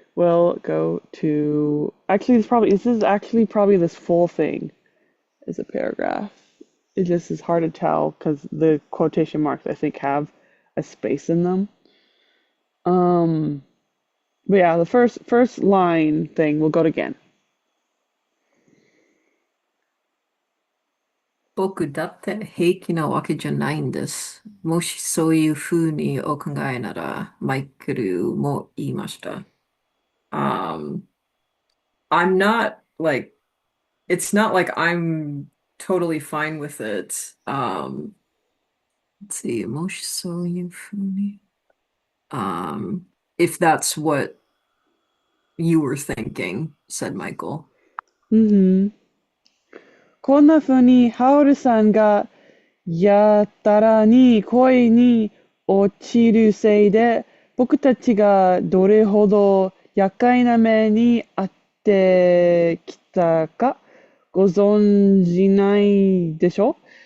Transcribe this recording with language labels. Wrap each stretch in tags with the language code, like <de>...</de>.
<en>We'll go to actually this is actually probably this full thing is a paragraph. It just is hard to tell because the quotation marks I think have a space in them. Um, but yeah, the first line thing we'll go to again.</en> <ja>僕だって平気なわけじゃないんです。もしそういうふうにお考えなら、マイケルも言いました。</ja> <en>Um, I'm not like, it's not like I'm totally fine with it. Let's see,</en> <ja>もしそういうふうに.</ja> <en>If that's what you were thinking, said Michael.</en> <ja>うんこんな風にハウルさんがやたらに恋に落ちるせいで、僕たちがどれほど厄介な目に遭ってきたかご存じないでしょ</ja>